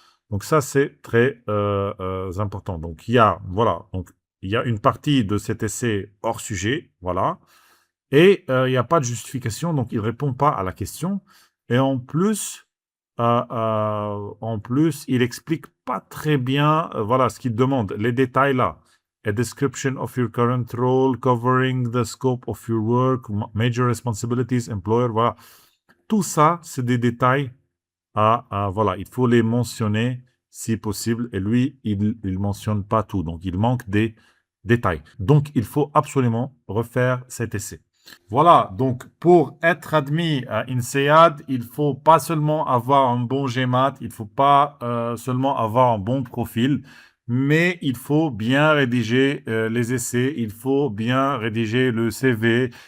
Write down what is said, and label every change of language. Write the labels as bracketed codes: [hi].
[fr] Donc, ça, c'est très important. Donc, voilà, donc, il y a une partie de cet essai hors sujet. Voilà. Et il n'y a pas de justification. Donc, il ne répond pas à la question. Et en plus, il explique pas très bien, voilà, ce qu'il demande, les détails là. [en] A description of your current role, covering the scope of your work, major responsibilities, employer, voilà. [fr] Tout ça, c'est des détails voilà, il faut les mentionner si possible. Et lui, il ne mentionne pas tout. Donc, il manque des détails. Donc, il faut absolument refaire cet essai. Voilà, donc pour être admis à INSEAD, il faut pas seulement avoir un bon GMAT, il faut pas seulement avoir un bon profil, mais il faut bien rédiger les essais, il faut bien rédiger le CV,